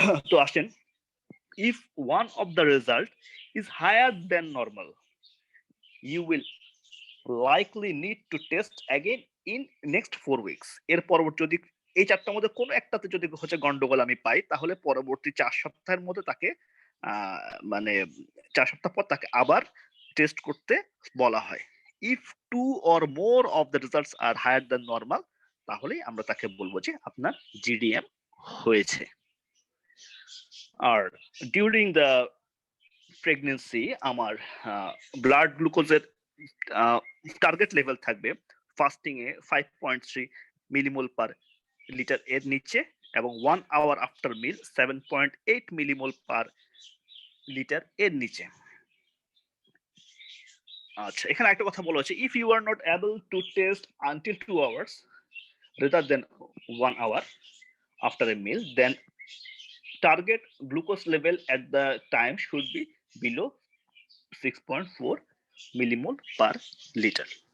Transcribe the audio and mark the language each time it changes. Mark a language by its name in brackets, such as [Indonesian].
[Bangla] তো আসেন, [English] if one of the result is higher than normal, you will likely need to test again in next 4 weeks. [Bangla] এর পরবর্তী যদি এই 4টার মধ্যে কোনো একটাতে যদি হচ্ছে গন্ডগোল আমি পাই, তাহলে পরবর্তী 4 সপ্তাহের মধ্যে তাকে মানে 4 সপ্তাহ পর তাকে আবার টেস্ট করতে বলা হয়। [English] If 2 or more of the results are higher than normal, [Bangla] তাহলেই আমরা তাকে বলবো যে আপনার জিডিএম হয়েছে। আর ডিউরিং দ্য প্রেগনেন্সি আমার ব্লাড গ্লুকোজের টার্গেট লেভেল থাকবে ফাস্টিং এ 5.3 মিলিমোল পার লিটার এর নিচে, এবং 1 আওয়ার আফটার মিল 7.8 মিলিমোল পার লিটার এর নিচে। আচ্ছা, এখানে একটা কথা বলা হচ্ছে, [English] If you are not able to test until 2 hours rather than 1 hour after a meal, then target glucose level at the time should be below 6.4 millimole per liter.